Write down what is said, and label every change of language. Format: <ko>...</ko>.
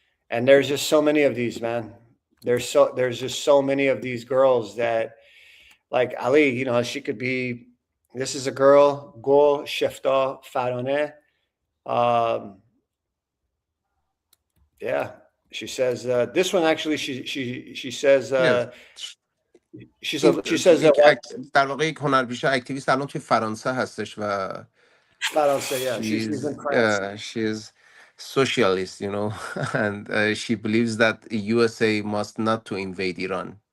<en>And there's just so many of these, man. There's just so many of these girls that, like Ali, she could be. This is a girl, Gul Shefta Faroneh. Yeah, she says this one actually. She says Yeah. she</en> <fa>این</fa> <en>says that</en> <fa>در واقع یک هنرپیشه اکتیویست الان توی فرانسه هستش و</fa> <en>Faroneh, yeah, she's in France. she's socialist, and she believes that USA must not to invade Iran.</en>